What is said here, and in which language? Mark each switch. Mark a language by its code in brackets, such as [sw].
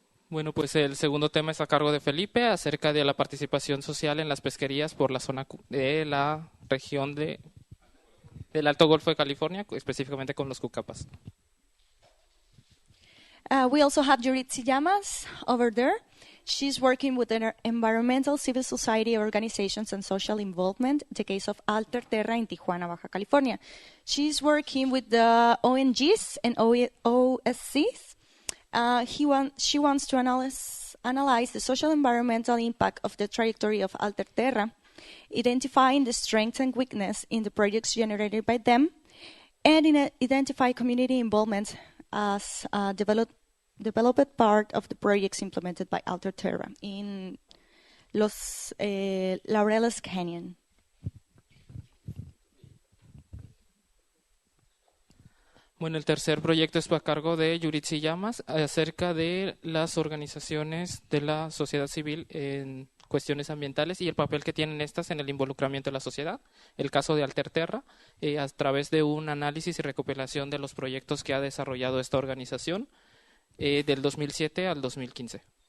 [es] Bueno, pues el segundo tema es a cargo de Felipe, acerca de la participación social en las pesquerías por la zona de la región del Alto Golfo de California, específicamente con los cucapas. [en] We also have Yuritsi Llamas over there. She's working with environmental civil society organizations and social involvement, the case of Alter Terra in Tijuana, Baja California. She's working with the ONGs and OSCs. She wants to analyze the social environmental impact of the trajectory of Alter Terra, identifying the strengths and weakness in the projects generated by them, and identify community involvement as a developed part of the projects implemented by Alter Terra in Los Laureles Canyon. [es] Bueno, el tercer proyecto es a cargo de Yuritsi Llamas, acerca de las organizaciones de la sociedad civil en cuestiones ambientales y el papel que tienen estas en el involucramiento de la sociedad. El caso de Alter Terra, a través de un análisis y recopilación de los proyectos que ha desarrollado esta organización del 2007 al 2015.